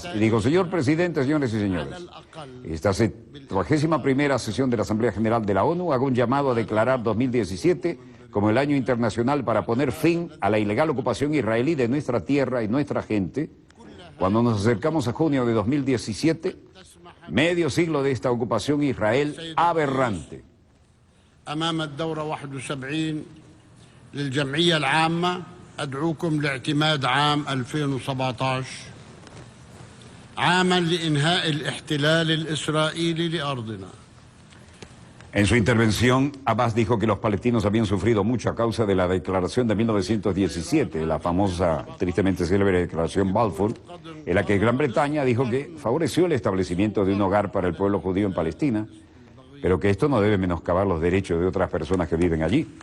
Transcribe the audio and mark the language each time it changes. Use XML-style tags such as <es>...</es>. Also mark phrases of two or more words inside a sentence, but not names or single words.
<es>Y digo, señor presidente, señores y señores, esta 71ª sesión de la Asamblea General de la ONU hago un llamado a declarar 2017 como el año internacional para poner fin a la ilegal ocupación israelí de nuestra tierra y nuestra gente. Cuando nos acercamos a junio de 2017, medio siglo de esta ocupación Israel aberrante.</es> <ar>أمام الدورة 71 للجمعية العامة أدعوكم لاعتماد عام 2017 عاما لإنهاء الاحتلال الإسرائيلي لأرضنا.</ar> <es>En su intervención, Abbas dijo que los palestinos habían sufrido mucho a causa de la declaración de 1917, la famosa, tristemente célebre declaración Balfour, en la que Gran Bretaña dijo que favoreció el establecimiento de un hogar para el pueblo judío en Palestina, pero que esto no debe menoscabar los derechos de otras personas que viven allí.</es>